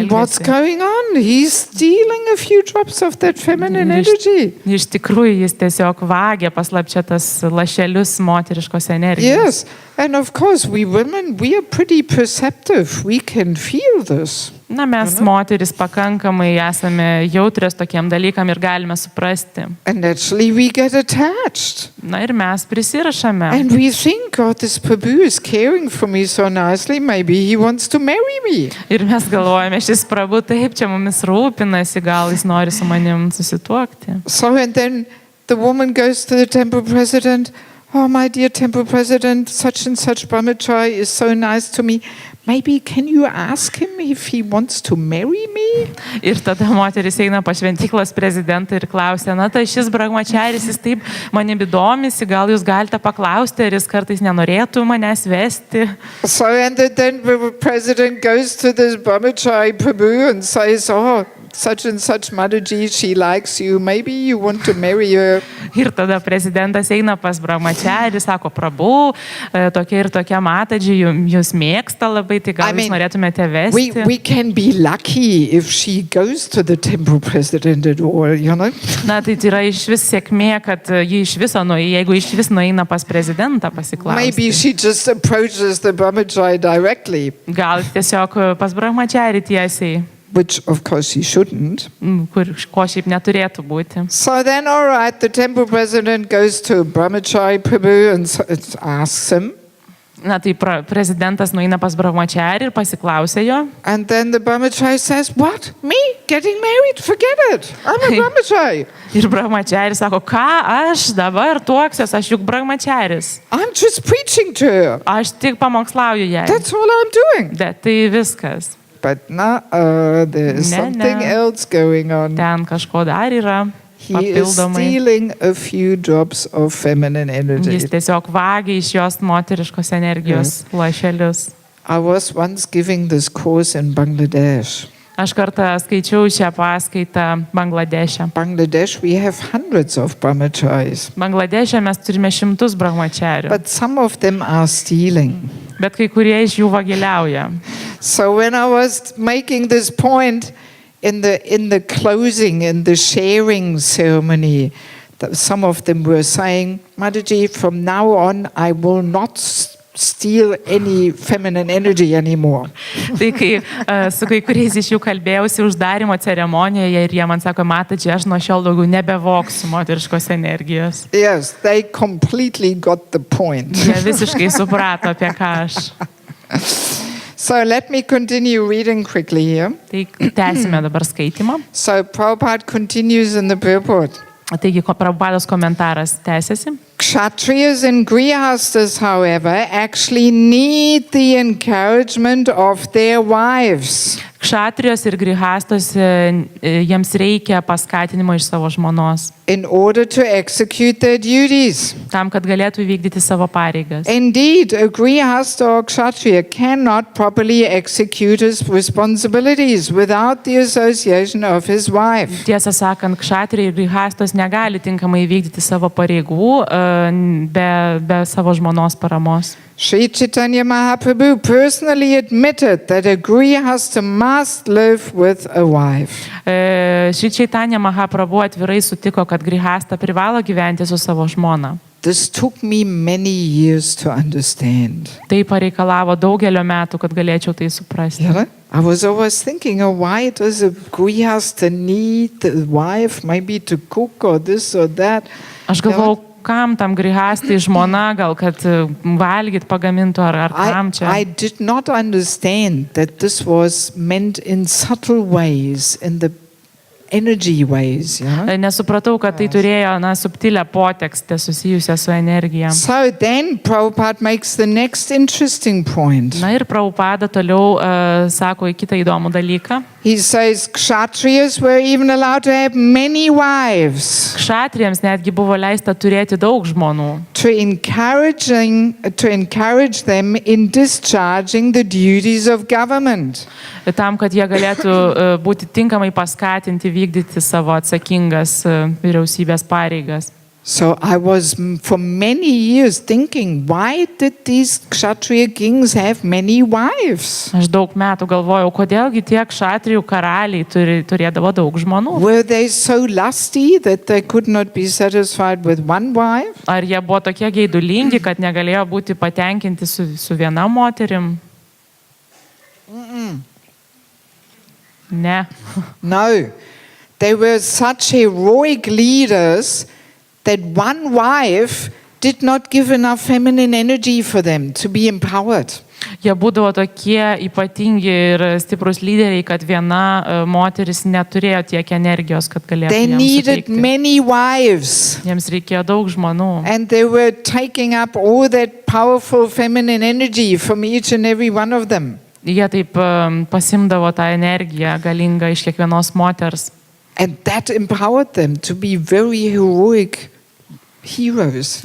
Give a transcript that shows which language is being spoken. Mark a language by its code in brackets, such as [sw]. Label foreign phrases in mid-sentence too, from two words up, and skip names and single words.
[en] And what's going on? He's stealing a few drops of that feminine energy. [lt] Iš tikrųjų jis tiesiog vagia paslapčia tas lašelius moteriškos energijos. [en] Yes, and of course we women, we are pretty perceptive. We can feel this. [lt] Na, mes moteris pakankamai esame jautrios tokiem dalykam ir galime suprasti. [en] And actually we get attached. [lt] Na ir mes prisirašame. [en] And we think, God, this Prabhu is caring for me so nicely, maybe he wants to marry me. [lt] Ir mes galvojame, šis Prabhu taip čia mumis rūpinasi, gal jis nori su manim susituokti. [en] So and then the woman goes to the temple president, oh, my dear temple president, such and such brahmachari is so nice to me. Maybe can you ask him if he wants to marry me? [lt] Ir tada moteris eina pas šventyklos prezidentą ir klausia, na tai šis brahmacharis, jis taip manimi domisi, gal jūs galite paklausti, ar jis kartais nenorėtų manęs vesti. [en] So and then the president goes to this brahmachari Prabhu and says, oh, such and such Mataji, she likes you, maybe you want to marry her. [lt] Ir tada prezidentas eina pas brahmacharį, sako, Prabhu, tokia ir tokia Mataji, jūs mėgsta labai, tai gal jūs norėtumėte vesti. [en] We can be lucky if she goes to the temple president at all, you know? [lt] Na, tai yra iš vis sėkmė, kad ji iš viso, jeigu iš vis nueina pas prezidentą pasiklausti. [en] Maybe she just approaches the brahmachari directly. [lt] Gal tiesiog pas brahmacharį tiesiai. [en] Which of course he shouldn't. [lt] Ko šiaip neturėtų būti. [en] So then, all right, the temple president goes to Brahmachari Prabhu and asks him. [lt] Na tai prezidentas nueina pas brahmacharį ir pasiklausė jo. [en] And then the brahmachari says, what? Me? Getting married? Forget it. I'm a brahmachari. [lt] Ir brahmacharis sako, ką aš dabar tuoksiuos, aš juk brahmacharis. [en] I'm just preaching to her. [lt] Aš tik pamokslauju jai. [en] That's all I'm doing. [lt] Bet tai viskas. [en] But no, there's something else going on. [lt] Ten kažko dar yra. [en] He is stealing a few drops of feminine energy. [lt] Jis tiesiog vagia iš jos moteriškos energijos lašelius. [en] I was once giving this course in Bangladesh. [lt] Aš kartą skaičiau šią paskaitą Bangladeše. [en] Bangladesh, we have hundreds of brahmacharis. [lt] Bangladeše mes turime šimtus brahmacharių. [en] But some of them are stealing. [lt] Bet kai kurie iš jų vagiliauja. [en] So when I was making this point in the closing, in the sharing ceremony, some of them were saying, Mataji, from now on I will not steal any feminine energy anymore. [lt] Tai kai su kai kuriais iš jų kalbėjausi uždarimo ceremonijoje ir jie man sako, Mataji, aš nuo šiol daugiau nebevoksiu moteriškos energijos. [en] Yes, they completely got the point. [lt] Jie visiškai suprato, apie ką aš. [en] So let me continue reading quickly here. [lt] Tai tęsime dabar skaitimą. [en] So Prabhupada continues in the purport. [lt] Taigi, Prabhupados komentaras tęsiasi. [en] Kshatriyas and grihastas, however, actually need the encouragement of their wives. [lt] Kšatrijos ir grihastos jiems reikia paskatinimo iš savo žmonos. [en] In order to execute their duties. [lt] Tam, kad galėtų vykdyti savo pareigas. [en] Indeed, a grihasta or kshatriya cannot properly execute his responsibilities without the association of his wife. [lt] Tiesą sakant, kšatriai ir grihastos negali tinkamai vykdyti savo pareigų be savo žmonos paramos. [en] Sri Chaitanya Mahaprabhu personally admitted that a grihasta must live with a wife. [lt] Sri Chaitanya Mahaprabhu atvirai sutiko, kad grihasta privalo gyventi su savo žmona. [en] This took me many years to understand. [lt] Tai pareikalavo daugelio metų, kad galėčiau tai suprasti. [en] Yeah? I was always thinking, why does a grihasta need the wife maybe to cook or this or that? [lt] Aš galvojau, kam tam grihastai žmona, gal kad valgyt pagamintų ar kam čia. [en] I did not understand that this was meant in subtle ways, in the energy ways. [lt] Nesupratau, kad tai turėjo subtilę potekstę susijusią su energija. [en] So then Prabhupada makes the next interesting point. [lt] Na ir Prabhupada toliau sako į kitą įdomų dalyką. [en] He says kshatriyas were even allowed to have many wives. [lt] Kšatriams netgi buvo leista turėti daug žmonų. [en] To encourage them in discharging the duties of government. [lt] Tam, kad jie galėtų būti tinkamai paskatinti vykdyti savo atsakingas vyriausybės pareigas. [en] So I was for many years thinking, why did these kshatriya kings have many wives? [lt] Aš daug metų galvojau, kodėlgi tie kšatrijų karaliai turėdavo daug žmonų. [en] Were they so lusty that they could not be satisfied with one wife? [lt] Ar jie buvo tokie geidulingi, kad negalėjo būti patenkinti su viena moterim? Ne. [en] No. They were such heroic leaders that one wife did not give enough feminine energy for them to be empowered. [lt] Jie būdavo tokie ypatingi ir stiprus lyderiai, kad viena moteris neturėjo tiek energijos, kad galėtų [en] They [lt] jiems [en] needed [lt] suteikti. [en] many wives. [lt] Jiems reikėjo daug žmonų. [en] And they were taking up all that powerful feminine energy from each and every one of them. [lt] Jie taip pasimdavo tą energiją galingą iš kiekvienos moters. [en] And that empowered them to be very heroic heroes,